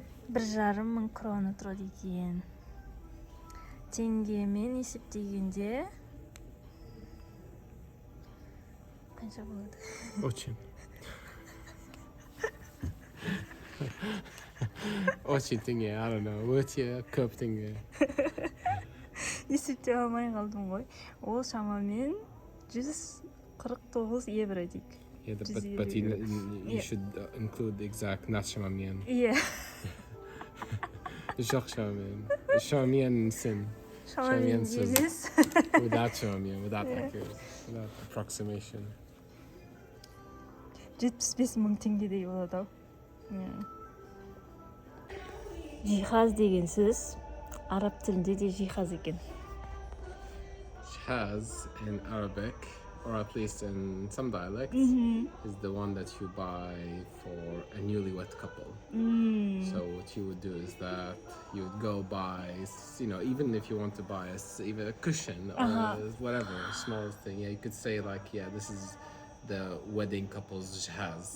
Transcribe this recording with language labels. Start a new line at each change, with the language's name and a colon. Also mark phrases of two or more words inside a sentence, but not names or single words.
Kazakh: 1,5 мың крона тұрады екен. Теңгемен есептегенде қанша болады?
Russian: Очень. Очень теңге,
English: I don't know.
Kazakh: Өте көп теңге. Есептей алмай қалдым ғой. Ол шамамен 149 евро дейік.
English: Yeah, but you should include the exact, not шамамен.
Kazakh: Иә. Жоқ шамамен. Шамамен сен. Шамамен Шамаменсіз. емес.
English: Without шамамен, without accuracy, without approximation.
Kazakh: 75 мың теңгедей болады ау. Жиһаз деген сөз араб тілінде де жиһаз екен.
English: Jihaz in Arabic, or at least in some dialects, is the one that you buy for a newlywed couple. So what you would do is that you would go buy, you know, even if you want to buy even a cushion or whatever, small thing, yeah, you could say like, yeah, this is the wedding couple's jihaz.